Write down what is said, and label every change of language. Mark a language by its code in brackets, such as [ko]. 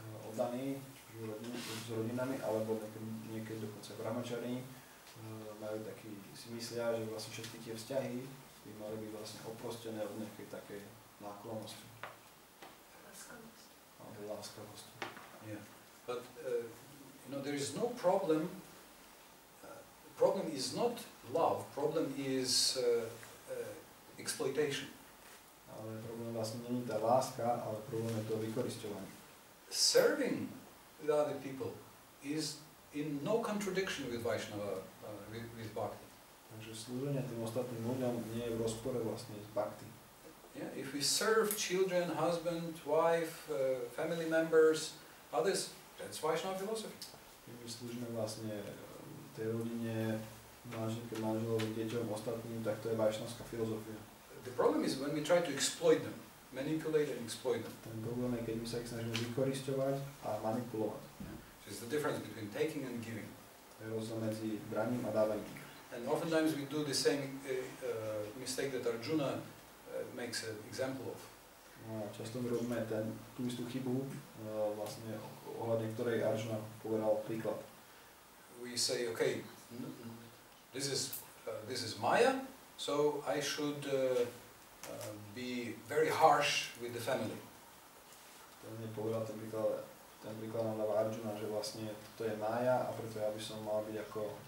[sk] oddaní s rodinami, alebo niekedy dokonca brahmačari majú taký, si myslia, že vlastne všetky tie vzťahy by mali byť vlastne oprostené od nejakej takej náklonnosti. Alebo láskavosti. [en] Yeah, but you know, there is no problem. Problem is not love. Problem is exploitation. [sk] Ale problém vlastne nie je tá láska, ale problém je to vykorisťovanie. [en] Serving the other people is in no contradiction with Vaishnava, with Bhakti. [sk] Takže slúženie tým ostatným ľuďom nie je v rozpore vlastne s Bhakti. [en] Yeah, if we serve children, husband, wife, family members, others, that's Vaishnava philosophy. [sk] Keď my slúžime vlastne tej rodine, manželke, manželovi, deťom, ostatným, tak to je vašnavská filozofia. [en] The problem is when we try to exploit them, manipulate and exploit them. [sk] Ten problém je, keď my sa ich snažíme vykorisťovať a manipulovať. [en] So it's the difference between taking and giving. [sk] To je rozdiel medzi braním a dávaním. [en] And oftentimes we do the same mistake that Arjuna makes an example of. [sk] No a často my robíme tú istú chybu, vlastne ohľadne ktorej Arjuna povedal príklad. [en] We say, okay, this is Maya, so I should be very harsh with the family. [sk] Ten nepovedal ten príklad nám dáva Arjuna, že vlastne to je Maya a preto ja by som mal byť ako